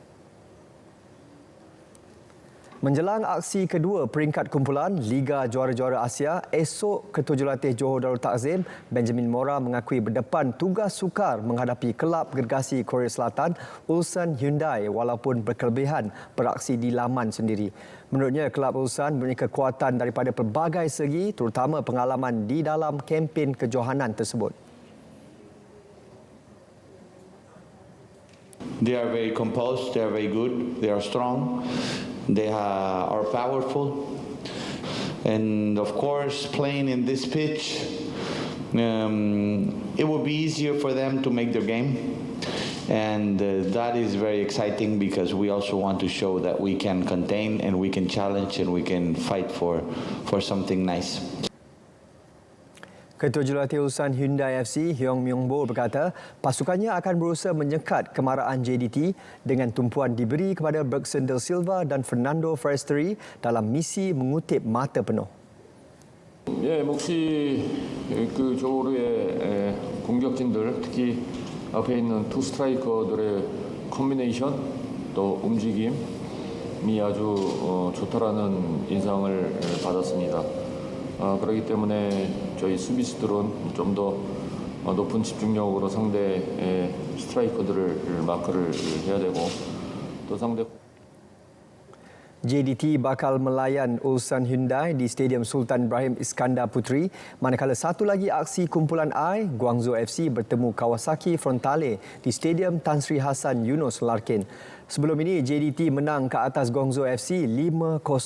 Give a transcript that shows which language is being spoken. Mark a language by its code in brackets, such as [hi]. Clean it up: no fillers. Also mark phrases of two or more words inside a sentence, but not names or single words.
[ms] Menjelang aksi kedua peringkat kumpulan Liga Juara-Juara Asia, esok Ketujuhlatih Johor Darul Takzim, Benjamin Mora mengakui berdepan tugas sukar menghadapi kelab gergasi Korea Selatan, Ulsan Hyundai walaupun berkelebihan beraksi di laman sendiri. Menurutnya, kelab Ulsan mempunyai kekuatan daripada pelbagai segi, terutama pengalaman di dalam kempen kejohanan tersebut. [en] They are very composed, they are very good, they are strong. They are powerful. And of course, playing in this pitch, it will be easier for them to make their game. And that is very exciting because we also want to show that we can contain and we can challenge and we can fight for something nice. [ms] Ketua Jurulatih Ulsan Hyundai FC, Hyung Myung Bo berkata pasukannya akan berusaha menyekat kemarahan JDT dengan tumpuan diberi kepada Bergson Del Silva dan Fernando Forestieri dalam misi mengutip mata penuh. [ko] 예, 몫이 그 조르의 공격진들, 특히 앞에 있는 투 스트라이커들의 콤비네이션 또 움직임이 아주 좋다라는 인상을 받았습니다. 그렇기 때문에 저희 수비수들은 좀 더 높은 집중력으로 상대 스트라이커들을 마크를 해야 되고 또 상대 [ms] JDT bakal melayan Ulsan Hyundai di Stadium Sultan Ibrahim Iskandar Puteri, manakala satu lagi aksi kumpulan I, Guangzhou FC bertemu Kawasaki Frontale di Stadium Tan Sri Hasan Yunos Larkin. Sebelum ini, JDT menang ke atas Guangzhou FC 5-0.